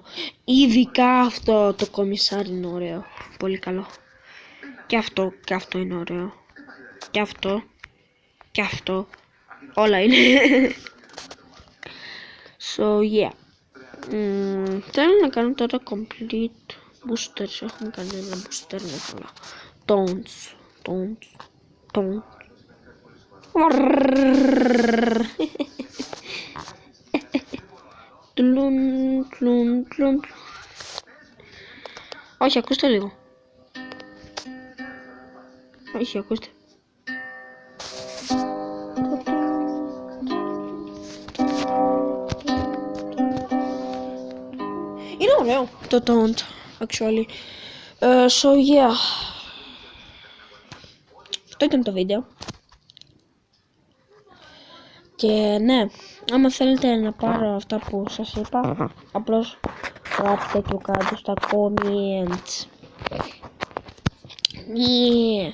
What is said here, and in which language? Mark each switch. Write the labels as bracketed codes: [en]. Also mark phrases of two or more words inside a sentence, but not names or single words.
[el] Ειδικά αυτό το κομισάρι είναι ωραίο. Πολύ καλό. Και αυτό είναι ωραίο. Και αυτό. Όλα είναι. [en] So yeah. [el] Θέλω να κάνω τώρα [en] complete boosters. [el] Έχουμε κάνει ένα booster με πολλά. Taunts. Τλουν. Όχι, ακούστε λίγο. Όχι, ακούστε. Είναι ωραίο το taunt, actually. [en] So yeah. [el] Αυτό ήταν το βίντεο. Και ναι, άμα θέλετε να πάρω αυτά που σας είπα, απλώς γράψτε το κάτω στα comments. [en] Yeah.